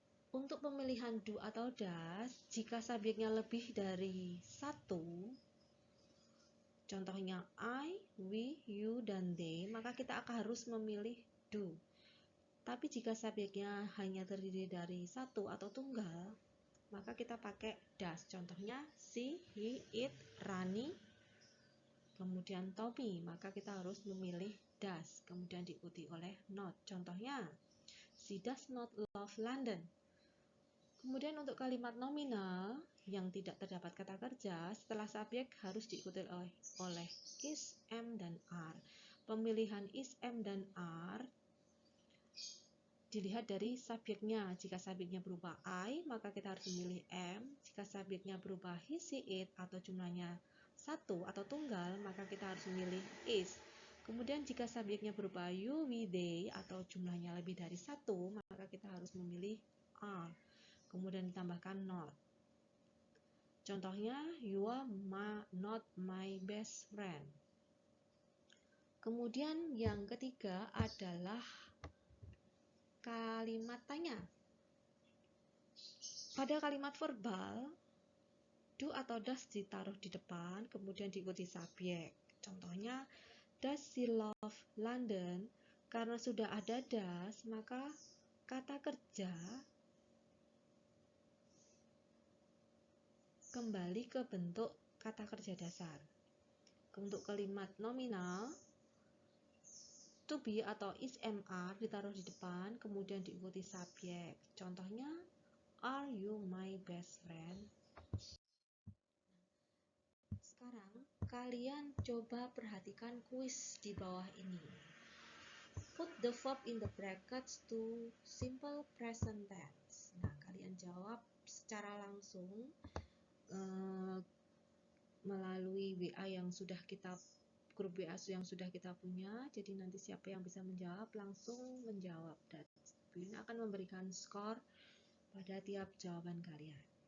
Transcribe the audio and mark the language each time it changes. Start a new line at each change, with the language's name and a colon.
Indonesian: Untuk pemilihan do atau does, jika subjeknya lebih dari satu, contohnya I, we, you, dan they, maka kita akan harus memilih do. Tapi jika subjeknya hanya terdiri dari satu atau tunggal, maka kita pakai does. Contohnya she, he, it, Rani, kemudian Tommy, maka kita harus memilih does, kemudian diikuti oleh not.
English: Contohnya, she does not love London.
Indonesian: Kemudian untuk kalimat nominal yang tidak terdapat kata kerja, setelah subjek harus diikuti oleh is, am, dan are. Pemilihan is, am, dan are dilihat dari subjeknya. Jika subjeknya berupa I, maka kita harus memilih am. Jika subjeknya berupa he, she, it, atau jumlahnya satu atau tunggal, maka kita harus memilih is. Kemudian jika subjeknya berupa you, we, they, atau jumlahnya lebih dari satu, maka kita harus memilih are. Kemudian ditambahkan not.
English: Contohnya, you are not my best friend.
Indonesian: Kemudian yang ketiga adalah kalimat tanya. Pada kalimat verbal, do atau does ditaruh di depan, kemudian diikuti subjek.
English: Contohnya, does she love London?
Indonesian: Karena sudah ada does, maka kata kerja kembali ke bentuk kata kerja dasar. Untuk kalimat nominal, to be atau is, am, are ditaruh di depan, kemudian diikuti subjek.
English: Contohnya, are you my best friend?
Indonesian: Sekarang, kalian coba perhatikan kuis di bawah ini.
English: Put the verb in the brackets to simple present tense.
Indonesian: Nah, kalian jawab secara langsung melalui WA yang sudah kita grup WA yang sudah kita punya. Jadi nanti siapa yang bisa menjawab langsung menjawab, dan ini akan memberikan skor pada tiap jawaban kalian.